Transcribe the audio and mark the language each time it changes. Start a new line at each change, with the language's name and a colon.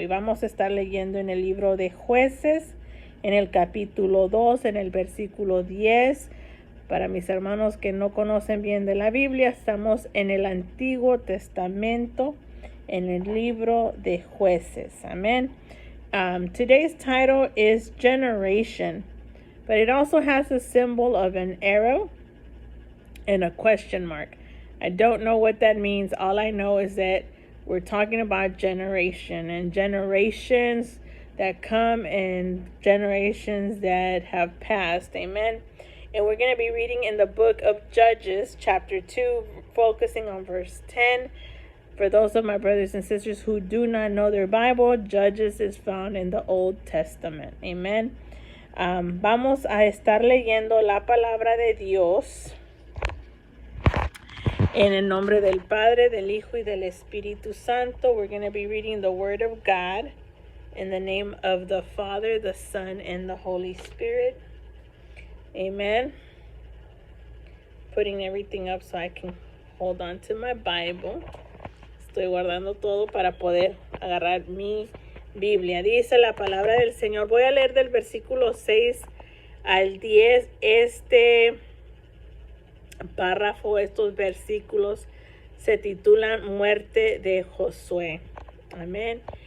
Spanish: Y vamos a estar leyendo en el libro de Jueces, en el capítulo 2, en el versículo 10. Para mis hermanos que no conocen bien de la Biblia, estamos en el Antiguo Testamento, en el libro de Jueces. Amén.
English: Today's title is Generation, but it also has a symbol of an arrow and a question mark. I don't know what that means. All I know is that we're talking about generation and generations that come and generations that have passed. Amen. And we're going to be reading in the book of Judges, chapter 2, focusing on verse 10. For those of my brothers and sisters who do not know their Bible, Judges is found in the Old Testament. Amen.
Spanish: Vamos a estar leyendo la palabra de Dios en el nombre del Padre, del Hijo y del Espíritu Santo.
English: We're going to be reading the Word of God in the name of the Father, the Son, and the Holy Spirit. Amen. Putting everything up so I can hold on to my Bible.
Spanish: Estoy guardando todo para poder agarrar mi Biblia. Dice la palabra del Señor. Voy a leer del versículo 6 al 10. Este párrafo, estos versículos se titulan Muerte de Josué. Amén.